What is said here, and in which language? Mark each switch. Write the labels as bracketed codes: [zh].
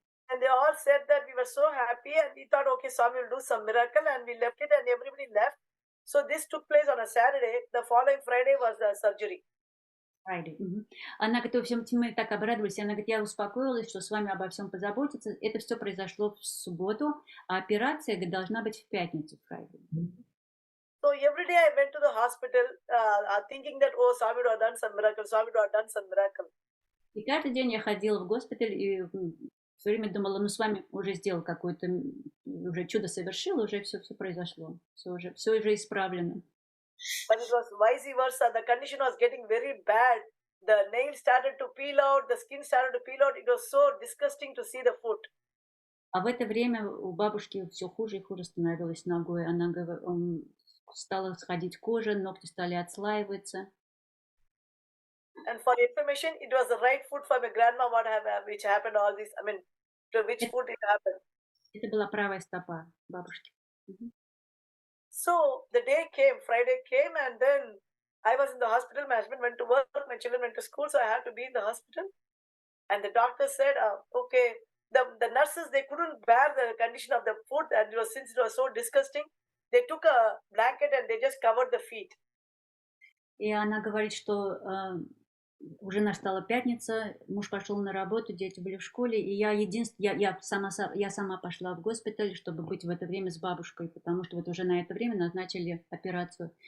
[en] And they all said that we were so happy, and we thought, okay, Swami will do some miracle, and we left it, and everybody left. So this took place on a Saturday. The following Friday was the surgery. Friday. [ru] Она говорит, в общем, мы так обрадовались. Она говорит, я успокоилась, что с вами обо всем позаботиться. Это все произошло в субботу, а операция, говорит, должна быть в пятницу, Friday. [en] So every day I went to the hospital thinking that, oh, Swami would have done some miracle, Swami would have done some miracle. [ru] И каждый день я ходила в госпиталь и все время думала, ну, с вами уже сделал какое-то, уже чудо совершил, уже все произошло, все уже исправлено. [en] But it was vice versa. The condition was getting very bad. The nails started to peel out, the skin started to peel out. It was so disgusting to see the foot. [ru] А в это время у бабушки все хуже и хуже становилось ногой. Она стала сходить кожа, ногти стали отслаиваться. [en] And for information, it was the right foot for my grandma, which happened all this. I mean, to which foot it happened. [ru] Это была правая стопа бабушки. [en] So the day came, Friday came, and then I was in the hospital. My husband went to work, my children went to school, so I had to be in the hospital. And the doctor said, okay, the nurses, they couldn't bear the condition of the foot, and since it was so disgusting, they took a blanket and they just covered the feet. [ru] И она говорит, что уже настала пятница, муж пошел на работу, дети были в школе, и я сама пошла в госпиталь, чтобы быть в это время с бабушкой, потому что вот уже на это время назначили операцию.